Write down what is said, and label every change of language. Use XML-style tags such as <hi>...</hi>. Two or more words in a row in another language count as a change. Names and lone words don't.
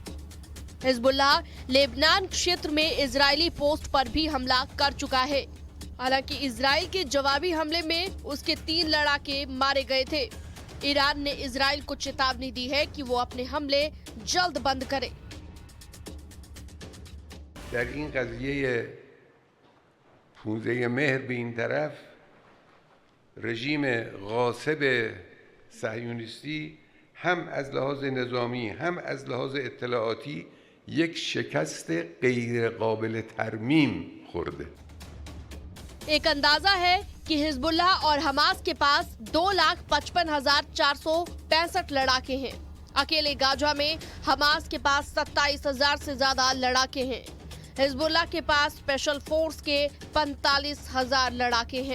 <hi>हिजबुल्लाह लेबनान क्षेत्र में इजरायली पोस्ट पर भी हमला कर चुका है। हालांकि इजराइल के जवाबी हमले में उसके 3 लड़ाके मारे गए थे। ईरान ने इजराइल को चेतावनी दी है कि वो अपने हमले जल्द बंद करे।</hi> <fa>در این قضیه فوزه مهر به این طرف رژیم غاصب صهیونیستی هم از لحاظ نظامی هم از لحاظ اطلاعاتی یک شکست غیر قابل ترمیم خورده.</fa> <hi>एक अंदाजा है कि हिजबुल्लाह और हमास के पास 2,55,465 लड़ाके हैं। अकेले गाजा में हमास के पास 27,000 से ज्यादा लड़ाके हैं। हिजबुल्लाह के पास</hi> <en>special force</en> <hi>के 45,000 लड़ाके हैं।</hi>